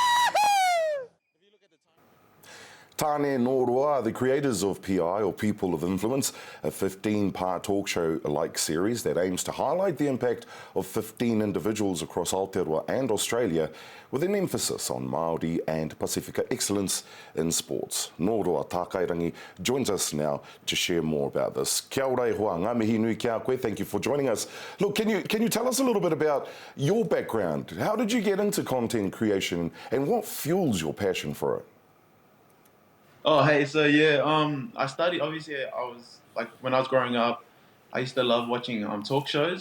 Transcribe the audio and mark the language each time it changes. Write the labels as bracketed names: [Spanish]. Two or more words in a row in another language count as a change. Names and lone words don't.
[English] Tāne Norua are the creators of PI, or People of Influence, a 15-part talk show-like series that aims to highlight the impact of 15 individuals across Aotearoa and Australia, with an emphasis on Māori and Pasifika excellence in sports. Norua Takairangi joins us now to share more about this. [Māori] Kia ora e hoa, ngā mihi nui kia koe. [English] Thank you for joining us. Look, can you tell us a little bit about your background? How did you get into content creation and what fuels your passion for it? Oh, hey, so yeah, I studied, obviously, when I was growing up, I used to love watching talk shows.